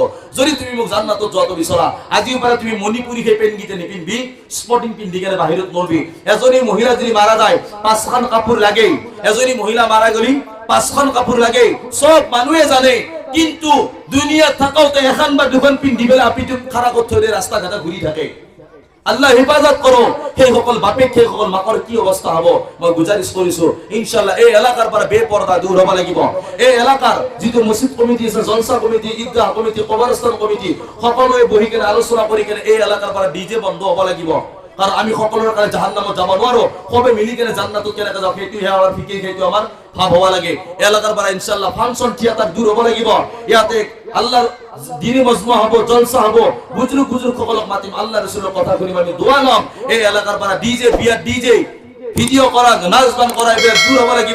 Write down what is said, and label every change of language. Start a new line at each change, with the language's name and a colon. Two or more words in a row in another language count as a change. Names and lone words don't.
Assamese: যদি তুমি মোক জান্নাতত যোৱাটো বিচৰা, আজিৰ পৰা তুমি মণিপুৰী সেই পেনগিটা নিপিনবি, স্পৰ্টিং পিন্ধি কেনে বাহিৰত নলবি। এজনী মহিলা যদি মাৰা যায় 5খন কাপোৰ লাগে, এজনী মহিলা মাৰা গলি 5খন কাপোৰ লাগে, সব মানুহে জানে। কিন্তু দুনিয়াত থাকোতে এখন বা দুখন পিন্ধি পেলাই আপিটোত খাৰা কৰি থৈ ৰাস্তা ঘাটে ঘূৰি থাকে। আল্লাহ হেফাজত করো। সেই সকল বাপেক সেই সকল মাকৰ কি অৱস্থা হ'ব মই গুজাৰিশ কৰিছো। ইনশাআল্লাহ এই এলাকাৰ পৰা বেপৰ্দা দূৰ হ'ব লাগিব। এই এলাকাৰ যিটো মসজিদ কমিটি আছে, জলসা কমিটি, ঈদগাহ কমিটি, কবৰস্থান কমিটি, সকলোৱে বহি কেনে আলোচনা কৰি কেনে এই এলাকাৰ পৰা ডিজে বন্ধ হ'ব লাগিব। কারণ আমি সকলের কাছে জাহান্নামত যাব নোৱাৰো, সবে মিলি কেনে জান্নাতত কেনেকে যাওঁ সেইটোহে আমাৰ ফিকিৰ, সেইটো আমাৰ ভাব হ'ব লাগে। এলাকাৰ পৰা ইনশাআল্লাহ ফাংশন থিয়েটাৰ দূৰ হ'ব লাগিব। ইয়াতে আল্লাহৰ দিনী মজমা হ'ব, জলসা হ'ব, বুজুর্গ সকলক মাতিম, আল্লাহ রাসূলের কথা শুনিম, আমি দোয়া লম। এই এলাকাৰ পৰা ডিজে বিয়াৰ ডিজে ভিডিও কৰা, নাচ গান কৰা এইবিলাক দূৰ হ'ব লাগিব।